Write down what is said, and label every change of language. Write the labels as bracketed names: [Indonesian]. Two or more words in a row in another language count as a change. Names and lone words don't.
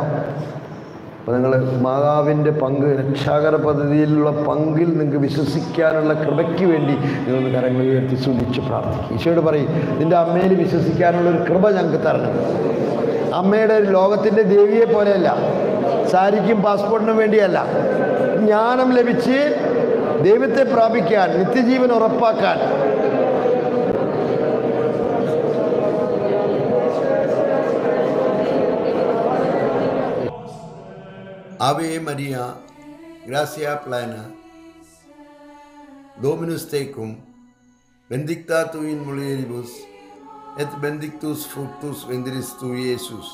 [Malayalam] അപ്പോൾ നിങ്ങൾ മാതാവിൻ്റെ പങ്ക്, രക്ഷാകര പദ്ധതിയിലുള്ള പങ്കിൽ നിങ്ങൾക്ക് വിശ്വസിക്കാനുള്ള കൃപയ്ക്ക് വേണ്ടി നിങ്ങളൊന്ന് കരങ്ങൾ ഉയർത്തി സ്തുതിച്ച് പ്രാർത്ഥിക്കും. ഈശോയോട് പറയും, നിൻ്റെ അമ്മയിൽ വിശ്വസിക്കാനുള്ളൊരു കൃപ ഞങ്ങൾക്ക് തരണം. അമ്മയുടെ ലോകത്തിൻ്റെ ദേവിയെ പോലെയല്ല, സാരിക്കും പാസ്പോർട്ടിനും വേണ്ടിയല്ല, ജ്ഞാനം ലഭിച്ച് ദൈവത്തെ പ്രാപിക്കാൻ, നിത്യജീവൻ ഉറപ്പാക്കാൻ. [Latin] Ave Maria, gracia plena, Dominus tecum, benedicta tu in mulieribus, et benedictus fructus ventris tui, Iesus.